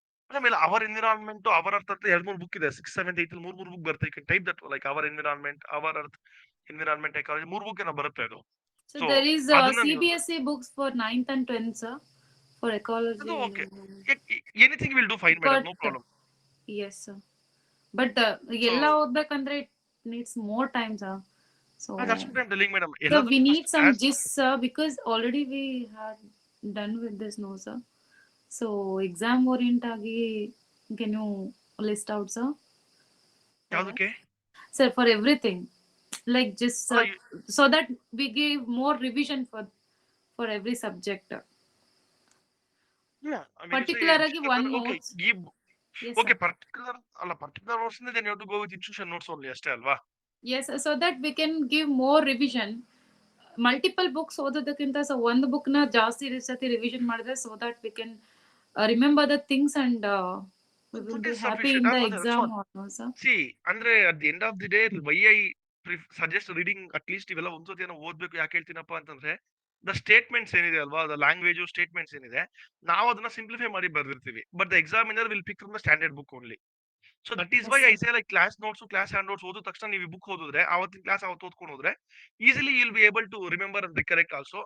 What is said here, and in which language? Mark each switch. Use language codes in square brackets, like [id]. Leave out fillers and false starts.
[kn] ಆಮೇಲೆ hour environment hour ಅರ್ಥ ಅಂತ ಎರಡು ಮೂರು ಬುಕ್ ಇದೆ. 6th 7th 8th ಮೂರು ಬುಕ್ ಬರುತ್ತೆ. [en] you can type that like our environment, our earth, environment, ecology, [kn] ಮೂರು ಬುಕ್ ಏನೋ ಬರುತ್ತೆ ಅದು. [en] So there is CBSE books for 9th and 10th, sir, for ecology. ಅದು okay, anything will do fine madam, no problem. Yes sir, but [kn] ಎಲ್ಲ ಓದ್ಬೇಕಂದ್ರೆ [en] it needs more time, sir. So that's what I'm telling madam. so we need some gist, sir, because already we had done with this, no sir. So exam orient agi can you list out, sir? [kn] ಯಾವುದಕ್ಕೆ [en] Sir, for everything, like just so that we give more revision for every subject. Yeah, I mean, Particular agi one okay, notes. Yes, okay, sir. particular notes then you have to go with institution notes only [kn] ಅಷ್ಟೇ ಅಲ್ವಾ? [en] Yes, so that we can give more revision. Multiple books [kn] ಓದೋದಕ್ಕಿಂತ [en] so [kn] ಒಂದು book ನ ಜಾಸ್ತಿ ಸತಿ revision ಮಾಡಿದ್ರೆ [en] so that we can remember the things and we will be happy in the exam also. See, [kn] ಅಂದ್ರೆ [en] at the end of the day why I suggest reading at least [kn] ಇವೆಲ್ಲ ಒಂದ್ಸತಿ ಏನೋ ಓದ್ಬೇಕು. ಯಾಕೆ ಹೇಳ್ತೀನಪ್ಪ ಅಂತಂದ್ರೆ ದ ಸ್ಟೇಟ್ಮೆಂಟ್ಸ್ ಏನಿದೆ ಅಲ್ವಾ, the language statements ಏನಿದೆ, ನಾವು ಅದನ್ನ ಸಿಂಪ್ಲಿಫೈ ಮಾಡಿ ಬರ್ದಿರ್ತೀವಿ. [en] But the examiner will pick from the standard book only. So that is why I say like class notes, class hand notes [kn] ಓದಿದ ತಕ್ಷಣ ನೀವು ಬುಕ್ ಓದಿದ್ರೆ ಅವತ್ತಿನ ಕ್ಲಾಸ್ ಅವತ್ತು ಓದ್ಕೊಂಡು ಹೋದ್ರೆ [en] Easily will be able to remember and recollect also.